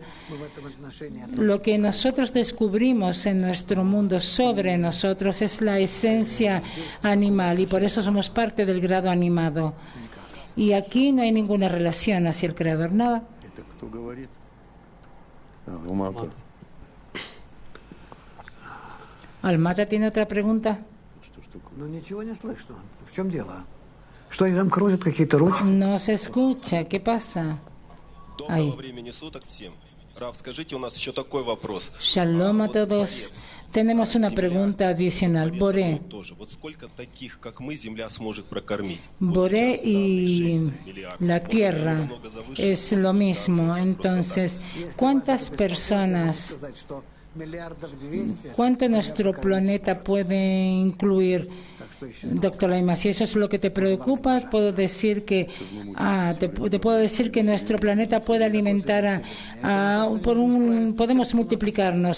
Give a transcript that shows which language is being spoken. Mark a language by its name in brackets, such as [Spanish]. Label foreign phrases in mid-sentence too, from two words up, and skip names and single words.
[Spanish] Lo que nosotros descubrimos en nuestro mundo sobre nosotros es la esencia animal, y por eso somos parte del grado animado. Y aquí no hay ninguna relación hacia el Creador, nada. Алмата. Almata tiene otra pregunta. [Russian] Ну ничего не слышно. В чем дело? Что они там крутят, какие-то ручки? [Spanish] No se escucha. ¿Qué pasa? [Russian] Доброго времени суток всем. Рав, скажите, у нас еще такой вопрос. [Spanish] Shalom a todos. Tenemos una pregunta adicional. Boré. [Russian] Тоже. Вот сколько таких, как мы, Земля сможет прокормить? [Spanish] Boré y la Tierra es lo mismo. Entonces, ¿cuántas personas, cuánto nuestro planeta puede incluir? Doctor Laima, si eso es lo que te preocupa, puedo decir que te puedo decir que nuestro planeta puede alimentar podemos multiplicarnos.